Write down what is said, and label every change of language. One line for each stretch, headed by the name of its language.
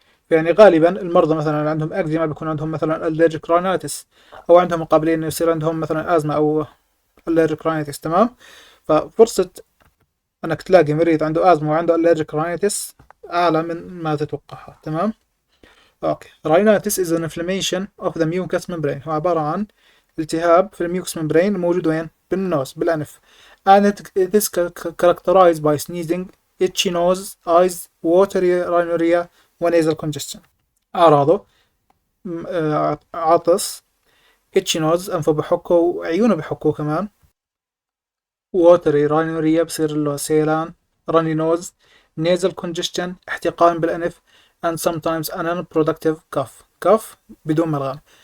Arabic: يعني غالبا المرضى مثلا اللي عندهم اكزيما بيكون عندهم مثلا الرجيك راينيتس، او عندهم مقابلين انه يصير عندهم مثلا ازمه او الرجيك راينيتس. تمام. ففرصه انك تلاقي مريض عنده ازمه وعنده الرجيك راينيتس اعلى من ما تتوقعها. تمام. اوكي. راينيتس
English: is an inflammation of the mucous membrane.
Arabic: هو عباره عن التهاب في الميوكس ممبرين الموجود وين؟ بالنوز بالانف.
English: and it is characterized by sneezing, itchy nose, eyes, watery rhinorrhea ونيزل congestion.
Arabic: أعراضه عطس، itchy nose أنفه بحكه وعيونه بحكه كمان، watery rhinorrhea بصير له سيلان، runny nose، nasal congestion احتقان بالأنف
English: and sometimes an unproductive cough
Arabic: بدون ملغم.